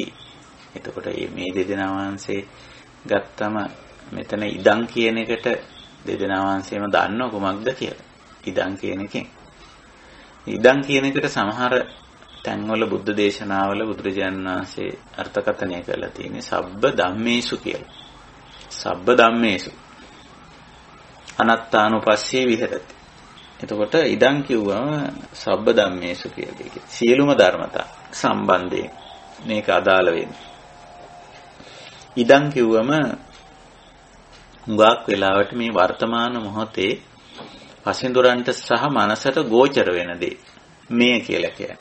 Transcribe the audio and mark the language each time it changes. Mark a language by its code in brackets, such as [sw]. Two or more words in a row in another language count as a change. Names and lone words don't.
[si] එතකොට මේ දෙදෙනා වහන්සේ ගත්තම මෙතන ඉදං කියන එකට දෙදෙනා වහන්සේම දන්නව කොමක්ද කියලා. ඉදං කියන එකෙන්. ඉදං කියන එකට සමහර තැන්වල බුද්ධ දේශනාවල බුදුරජාණන් වහන්සේ අර්ථකථනය කරලා තියෙන්නේ [pi] සබ්බ ධම්මේසු [si] කියලා. [pi] සබ්බ ධම්මේසු අනත්තානුපස්සේ විහෙරති. [si] එතකොට ඉදං කිව්වම [pi] සබ්බ ධම්මේසු [si] කියලා. සියලුම ධර්මතා සම්බන්ධයෙන් මේක අදාළ වෙන්නේ. ඉදං කිව්වම හුඟක් වෙලාවට මේ වර්තමාන මොහොතේ පසින්දුරන්ට සහ මනසට ගෝචර වෙන දේ මේ කියලා කියන්නේ.